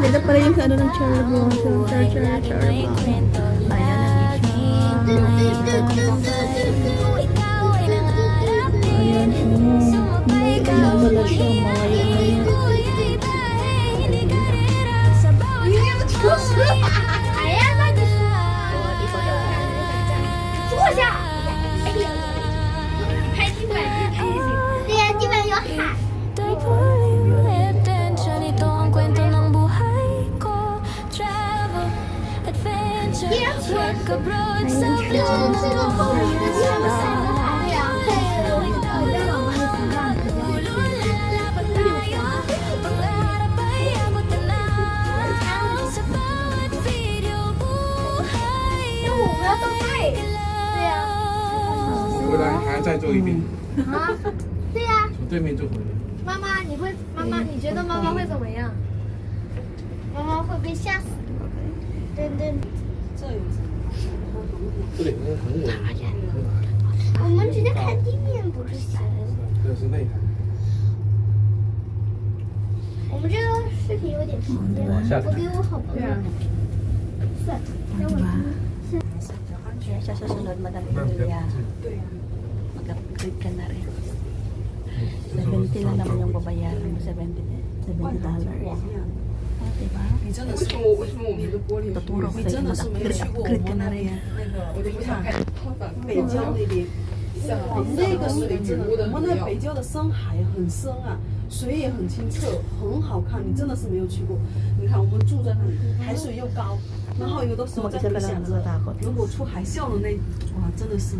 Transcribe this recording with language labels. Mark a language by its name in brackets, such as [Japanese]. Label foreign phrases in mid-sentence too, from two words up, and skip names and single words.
[Filipino] pala yung sa ano ng [English] cherry blossom. Cherry blossom. [Filipino] Ayan ang Ayan, may wala siya, malayo na yun. [Chinese] 哎呀，那你坐下。哎呀，拍地板，拍地板。对呀，地板有海。 [Filipino] Attention, ito ang kwento ng buhay ko. [English] Travel, adventure, work abroad sa [Chinese] 这个后面的地方晒得太阳，太阳。 [Filipino] lalaban tayo. Pangarap ay abot na sa bawat video buhay. [Chinese] 因为我们要到那里。对呀。回来还要再做一遍，啊？对呀。从对面就回来。妈妈，你觉得妈妈会怎么样？妈妈会被吓死。对对。这里很稳，我们直接看地面不是行？这是内涵。我们这个视频有点时间，我给我好朋友。算，等我。 [Filipino] Kaya sa susunod, Madam Emilia, mag-upgrade ka na rin. 70 lang naman yung babayaran mo, $70. Diba? [Chinese] 你真的是为什么我们的玻璃 [Filipino] Tuturo ko [Chinese] 你 [Filipino] sa'yo, [Chinese] 真的是没有去过我 [Filipino] mag-upgrade ka [Chinese] 们 [Filipino] na [Chinese] 那 [Filipino] rin. [Chinese] 边我就不想看北郊那边，哇，那个水真的，我们那北郊的深海很深啊，水也很清澈，很好看。你真的是没有去过。你看我们住在那里，海水又高，然后有的时候在回想着，如果出海啸的那，哇，真的是。